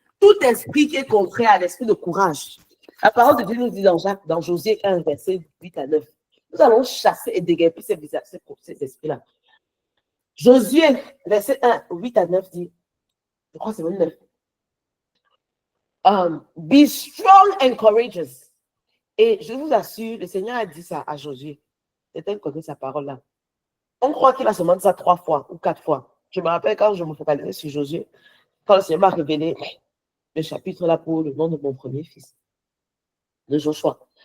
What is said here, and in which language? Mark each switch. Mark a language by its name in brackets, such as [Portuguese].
[French] Tout esprit qui est contraire à l'esprit de courage. La parole de Dieu nous dit dans Josué 1, verset 8 à 9. Nous allons chasser et déguerpir ces esprits-là. Josué, verset 1, 8 à 9 dit, je crois que c'est même 9. [English] Be strong and courageous. [French] Et je vous assure, le Seigneur a dit ça à Josué. Quelqu'un connaît sa parole-là. On croit qu'il a seulement dit ça 3 fois ou 4 fois. Je me rappelle quand je me focalisais sur Josué, quand le Seigneur m'a révélé le chapitre là pour le nom de mon premier fils. de Joshua.